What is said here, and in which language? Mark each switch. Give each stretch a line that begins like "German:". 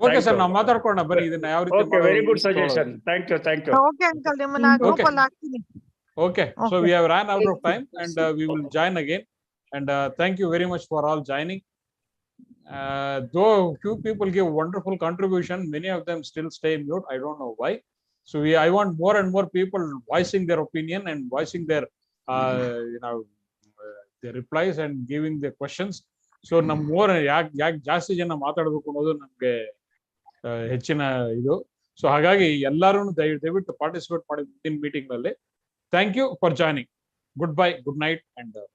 Kannada: Okay sir, ನಾವು ಮಾತಾಡ್ಕೊಳ್ಳೋಣ ಬನ್ನಿ ಇದನ್ನ ಯಾವ ರೀತಿ.
English: Okay, very good suggestion, thank you.
Kannada: Okay uncle, ನಿಮ್ಮನ್ನ ಗ್ರೂಪ್ ಅಲ್ಲಿ ಹಾಕ್ತೀನಿ.
English: Okay, so we have ran out of time and we will join again. And thank you very much for all joining. Though few people give wonderful contribution, many of them still stay mute. I don't know why. So I want more and more people voicing their opinion and voicing their their replies and giving their questions.
Kannada: So nam more yak ಜಾಸ್ತಿ ಜನ ಮಾತಾಡಬೇಕು ಅನ್ನೋದು ನಮಗೆ ಹೆಚ್ಚಿನ ಇದು. So ಹಾಗಾಗಿ ಎಲ್ಲರೂ ದಯವಿಟ್ಟು ಪಾರ್ಟಿಸಿಪೇಟ್ ಮಾಡಿ ಮುಂದಿನ ಮೀಟಿಂಗ್ ನಲ್ಲಿ.
English: Thank you for joining. Goodbye, good night, and